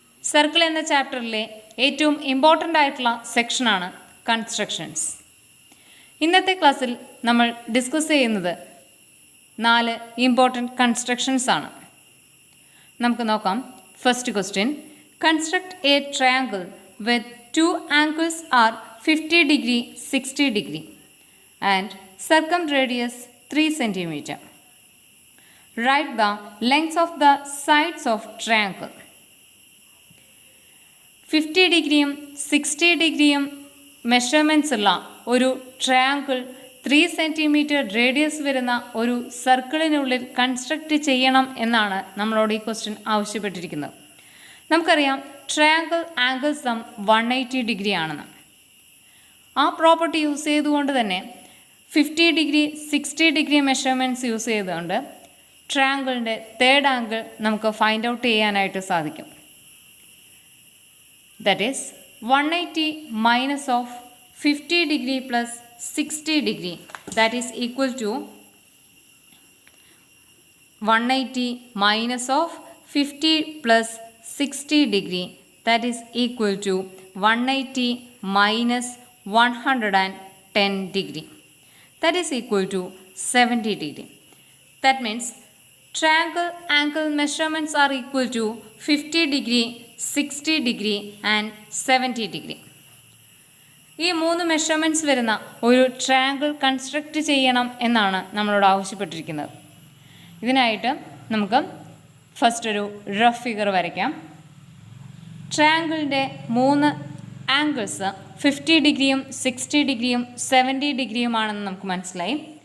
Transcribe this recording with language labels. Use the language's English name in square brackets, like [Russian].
[Malayalam] Circle എന്ന ചാപ്റ്ററിലെ ഏറ്റവും important ആയിട്ടുള്ള സെക്ഷനാണ് കൺസ്ട്രക്ഷൻസ്. ഇന്നത്തെ ക്ലാസ്സിൽ നമ്മൾ ഡിസ്കസ് ചെയ്യുന്നത് 4 ഇമ്പോർട്ടൻറ്റ് കൺസ്ട്രക്ഷൻസ് ആണ്. നമുക്ക് നോക്കാം. [English] First question: construct a triangle with 2 angles are 50 degree, 60 degree and circumradius 3 centimeter. Write the lengths of the sides of triangle. [Malayalam] 50 ഡിഗ്രിയും 60 ഡിഗ്രിയും മെഷർമെൻറ്റ്സ് ഉള്ള ഒരു ട്രയാങ്കിൾ 3 സെൻറ്റിമീറ്റർ റേഡിയസ് വരുന്ന ഒരു സർക്കിളിനുള്ളിൽ കൺസ്ട്രക്റ്റ് ചെയ്യണം എന്നാണ് നമ്മളോട് ഈ ക്വസ്റ്റ്യൻ ആവശ്യപ്പെട്ടിരിക്കുന്നത്. നമുക്കറിയാം ട്രയാങ്കിൾ ആംഗിൾ സം 180 ഡിഗ്രി ആണെന്ന്. ആ പ്രോപ്പർട്ടി യൂസ് ചെയ്തുകൊണ്ട് തന്നെ 50 ഡിഗ്രി 60 ഡിഗ്രി മെഷർമെൻറ്റ്സ് യൂസ് ചെയ്തുകൊണ്ട് ട്രയാങ്കിളിൻ്റെ തേർഡ് ആംഗിൾ നമുക്ക് ഫൈൻഡ് ഔട്ട് ചെയ്യാനായിട്ട് സാധിക്കും. [English] That is 180 minus of 50 degree plus 60 degree, that is equal to 180 minus of 50 plus 60 degree, that is equal to 180 minus 110 degree, that is equal to 70 degree. That means triangle angle measurements are equal to 50 degree, 60 degree and 70 degree. [Malayalam] ഈ 3 measurements വരുന്ന ഒരു triangle construct ചെയ്യണം എന്നാണ് നമ്മളോട് ആവശ്യപ്പെട്ടിരിക്കുന്നത്. ഇതിനായിട്ട് നമുക്ക് first ഒരു റഫ് ഫിഗർ വരയ്ക്കാം. ട്രയാങ്കിളിൻ്റെ 3 ആംഗിൾസ് 50 ഡിഗ്രിയും 60 ഡിഗ്രിയും 70 ഡിഗ്രിയുമാണെന്ന് നമുക്ക് മനസ്സിലായി.